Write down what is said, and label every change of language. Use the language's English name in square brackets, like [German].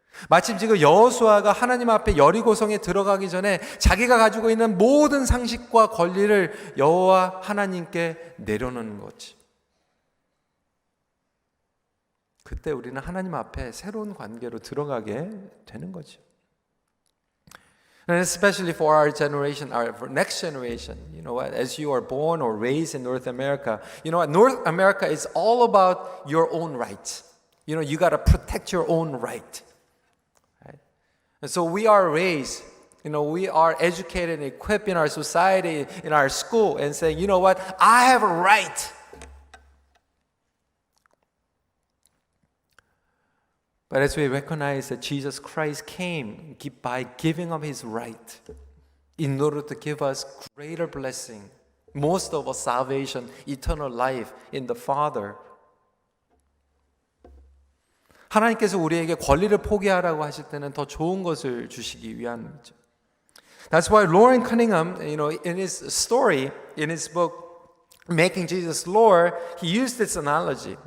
[Korean] 마침 지금 여호수아가 하나님 앞에 여리고성에 들어가기 전에 자기가 가지고 있는 모든 상식과 권리를 여호와 하나님께 내려놓는 거지. 그때 우리는 하나님 앞에 새로운 관계로 들어가게 되는 거죠. [English] And especially for our generation, our next generation, you know what? As you are born or raised in North America, you know what? North America is all about your own rights. You know, you got to protect your own right. Right? And so we are raised We are educated and equipped in our society, in our school, and saying, you know what, I have a right. But as we recognize that Jesus Christ came by giving up his right in order to give us greater blessing, most of us salvation, eternal life in the Father. [Korean] 하나님께서 우리에게 권리를 포기하라고 하실 때는 더 좋은 것을 주시기 위함이죠. [English] That's why Loren Cunningham, in his story, in his book, Making Jesus Lord, he used this analogy.